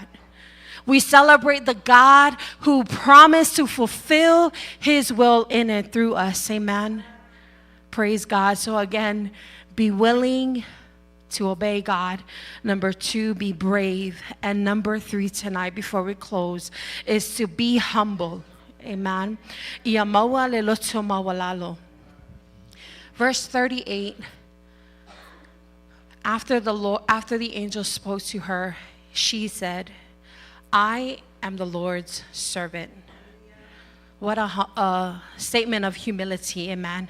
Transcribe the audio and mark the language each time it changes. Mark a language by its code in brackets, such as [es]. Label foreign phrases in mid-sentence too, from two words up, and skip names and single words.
[en] We celebrate the God who promised to fulfill his will in and through us. Amen. Praise God. So again, be willing to obey God. Number 2, be brave. And number 3 tonight, before we close, is to be humble. [sm] Amen. Maua loto maualalo. [en] Verse 38. After the angel spoke to her, she said, I am the Lord's servant. What a statement of humility, amen.